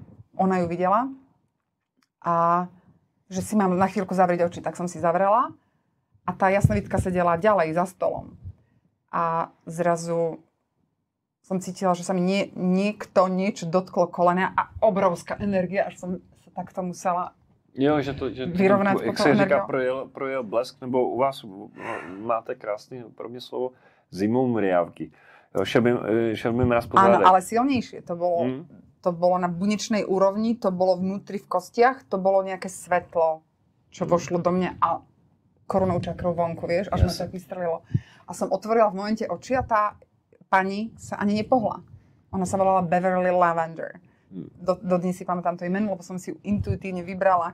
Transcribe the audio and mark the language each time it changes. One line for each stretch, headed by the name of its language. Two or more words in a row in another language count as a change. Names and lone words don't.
Slovak: Ona ju videla a že si mám na chvíľku zavrieť oči, tak som si zavrela a tá jasnovitka sedela ďalej za stolom. A zrazu som cítila, že sa mi niekto niečo dotklo kolena a obrovská energia, až som sa takto musela vyrovnať.
Czech: Jak se říká, projel blesk, nebo u vás máte krásný pro mě slovo
Slovak: zimou mriavky.
Czech: Šel mi mraz po zádech.
Slovak: Áno, ale silnejšie. To bolo na bunečnej úrovni, to bolo vnútri v kostiach, to bolo nejaké svetlo, čo vošlo do mňa a korunou čakrou vonku, vieš, až ma to tak vystrelilo. A som otvorila v momente oči a tá pani sa ani nepohla. Ona sa volala Beverly Lavender. Dodnes si pamätám to meno, lebo som si ju intuitívne vybrala.